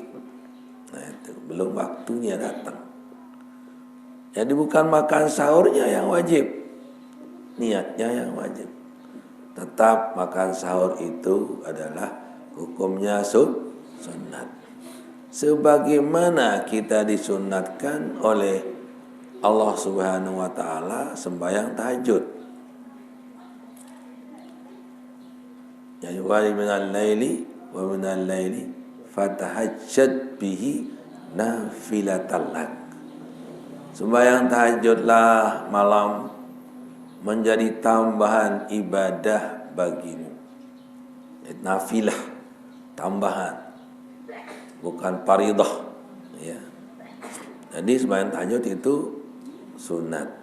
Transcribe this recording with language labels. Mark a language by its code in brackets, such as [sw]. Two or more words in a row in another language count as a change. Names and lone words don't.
[id] Nah itu, belum waktunya datang. Jadi bukan makan sahurnya yang wajib, niatnya yang wajib. Tetap makan sahur itu adalah hukumnya sunnat. Sebagaimana kita disunatkan oleh Allah [ar] سبحانه وتعالى [id] sembahyang tahajud. [ar] يا والي من الليل و من الليل فتهجد به نافلة لك. [id] Sembahyang tahajudlah malam menjadi tambahan ibadah bagimu. Nafilah, tambahan, bukan fardhah, ya. Jadi sembahyang tahajud itu sunat.